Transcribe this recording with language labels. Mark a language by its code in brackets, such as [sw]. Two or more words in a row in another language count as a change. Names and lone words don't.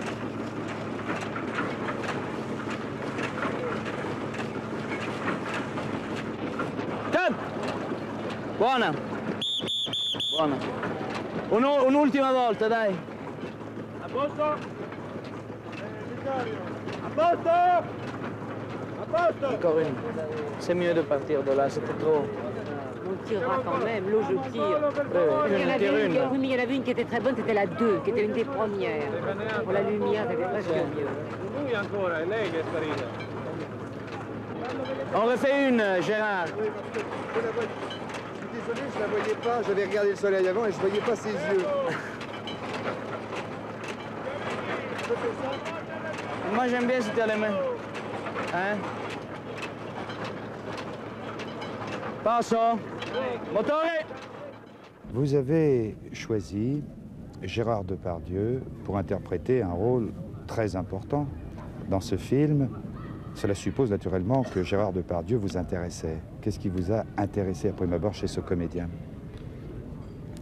[it] Cut! Buona! Buona. Un'ultima volta, dai. A posto? A posto? A posto? [fr] Encore une. C'est mieux de partir de là, c'était trop. On tirera quand même. L'eau, je tire. Il y en Oui, une. mais il y en avait une qui était très bonne, c'était la 2, qui était une des premières. Pour la lumière, c'était presque mieux. [it] Lui ancora, è lei che è sparita. [fr] On refait une, Gérard. Je suis désolé, je la voyais pas. J'avais regardé le soleil avant et je voyais pas ses yeux. Moi j'aime bien si tu as les mains. Hein? [it] Passo. Motore. [fr] Vous avez choisi Gérard Depardieu pour interpréter un rôle très important dans ce film. Cela suppose naturellement que Gérard Depardieu vous intéressait. Qu'est-ce qui vous a intéressé à prime abord chez ce comédien?